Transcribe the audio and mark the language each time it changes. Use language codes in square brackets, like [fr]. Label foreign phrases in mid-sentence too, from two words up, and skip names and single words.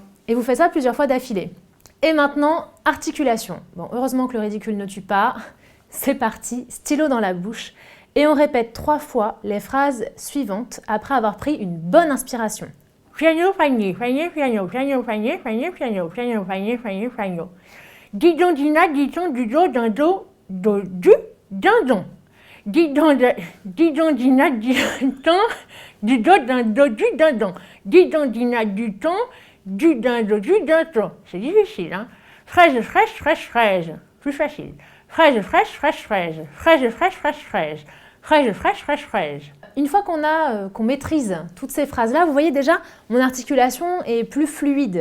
[fr] Et vous faites ça plusieurs fois d'affilée. Et maintenant, articulation. Bon, heureusement que le ridicule ne tue pas. C'est parti, stylo dans la bouche. Et on répète 3 fois les phrases suivantes après avoir pris une bonne inspiration. Piano, piano, piano, piano, piano, piano, piano, piano, piano, piano, piano, piano. Didon, dina, didon, dudo, dindo, do, du, dindon. Didon, dina, didon, dudo, dindo, du, dindon. Didon, dina, du ton, du dindon, du dindon. C'est difficile, hein? Fraise, fraîche, fraîche, fraise. Plus facile. Fraise, fraîche, fraîche, fraise. Fraise, fraîche, fraîche, fraise. Fraise, fraîche, fraîche, fraise. Une fois qu'on maîtrise toutes ces phrases-là, vous voyez déjà, mon articulation est plus fluide.